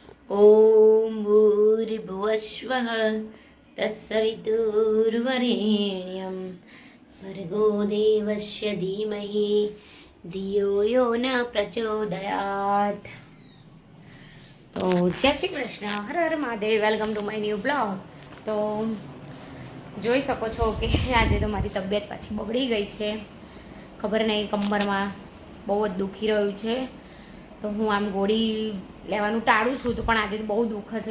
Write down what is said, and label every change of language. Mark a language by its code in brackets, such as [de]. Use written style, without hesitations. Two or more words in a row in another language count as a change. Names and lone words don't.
[sa] ॐ भूर्भुवस्वः तत्सवितुर्वरेण्यं भर्गो देवस्य धीमहि धियो यो न प्रचोदयात्। [gu] તો જય શ્રી કૃષ્ણ, હર હર મહાદેવ, [en] welcome to my new blog. [gu] તો જોઈ શકો છો કે આજે તો મારી તબિયત પાછી બગડી ગઈ છે। ખબર નહીં, કમરમાં બહુ જ દુખી રહ્યું છે। તો હું આમ ગોળી લેવાનું ટાળું છું, તો પણ આજે બહુ દુઃખ છે।